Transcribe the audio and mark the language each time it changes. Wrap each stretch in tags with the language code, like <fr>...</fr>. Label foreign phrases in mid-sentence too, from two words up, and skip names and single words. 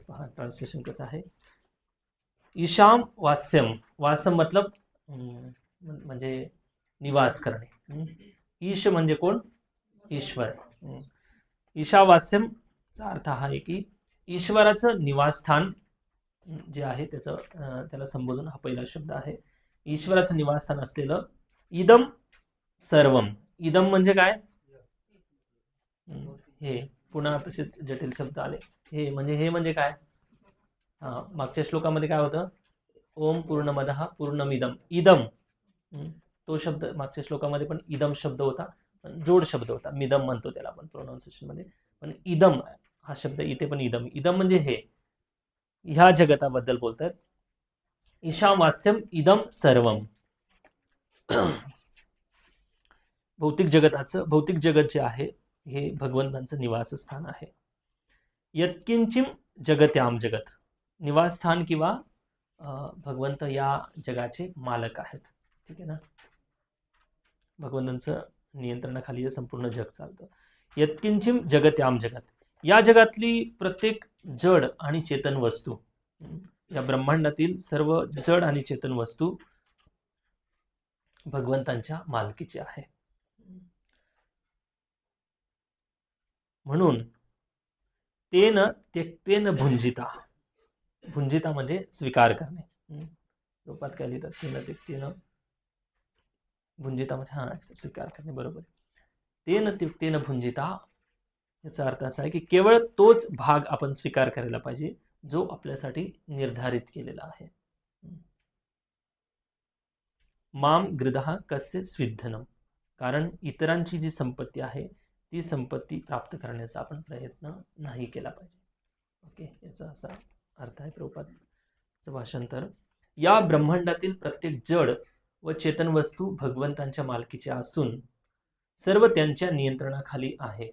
<mr>पहा ट्रान्सलेशन कसं आहे.</mr> <sa>ईशाम वास्यम,</sa> <mr>वासम मतलब म्हणजे निवास करणे. ईश म्हणजे कोण? ईश्वर. ईशावास्यमचा अर्थ हा आहे की ईश्वराचं निवासस्थान जे आहे त्याला संबोधून हा पहिला शब्द आहे. ईश्वराचं निवासस्थान असलेलं</mr> <sa>इदम सर्वम.</sa> <mr>इदम म्हणजे काय? हे पुन्हा तसेच जटिल शब्द आले. हे म्हणजे काय? मागच्या श्लोकामध्ये काय होतं?</mr> <sa>ओम पूर्णमदः पूर्णमिदम.</sa> <mr>इदम तो शब्द मागच्या श्लोकामध्ये पण इदम शब्द होता, पण जोड शब्द होता. मिदम म्हणतो त्याला आपण प्रोनाउन्सिएशन मध्ये, पण इदम हा शब्द इथे पण इदम. इदम म्हणजे हे, ह्या जगताबद्दल बोलतात.</mr> <sa>ईशावास्यम इदम सर्वम.</sa> <mr>भौतिक जगत जे आहे हे भगवंतांचं निवासस्थान आहे.</mr> <sa>यत्किंचिम जगत्याम जगत.</sa> <mr>निवासस्थान किंवा भगवंत या जगाचे मालक आहेत. ठीक आहे ना. भगवंतांचं नियंत्रणाखाली हे संपूर्ण जग चालतं.</mr> <sa>यत्किंचिम जगत्याम जगत.</sa> <mr>या जगातली प्रत्येक जड आणि चेतन वस्तू, या ब्रह्मांडातील सर्व जड आणि चेतन वस्तू भगवंतांच्या मालकीची आहे.</mr> <sa>म्हणून तेन त्यक्तेन भुंजिता.</sa> <mr>भुंजिता म्हणजे स्वीकार करणे. रूपात काय लिहितात?</mr> <sa>तेन त्यक्तेन भुंजिता</sa> <mr>म्हणजे स्वीकार करणे. बरोबर.</mr> <sa>तेन त्यक्तेन भुंजिता</sa> <mr>याचा अर्थ असा आहे की केवळ तोच भाग आपण स्वीकार करायला पाहिजे जो आपल्यासाठी निर्धारित केलेला आहे.</mr> <sa>माम गृधः कस्य स्विद्धनम.</sa> <mr>कारण इतरांची जी संपत्ती आहे ती संपत्ती प्राप्त करण्याचा आपण प्रयत्न नाही केला पाहिजे. ओके, याचा असा अर्थ आहे प्रभुपाद भाषांतर. या ब्रह्मांडातील प्रत्येक जड व चेतन वस्तू भगवंतांच्या मालकीच्या असून सर्व त्यांच्या नियंत्रणाखाली आहे.</mr>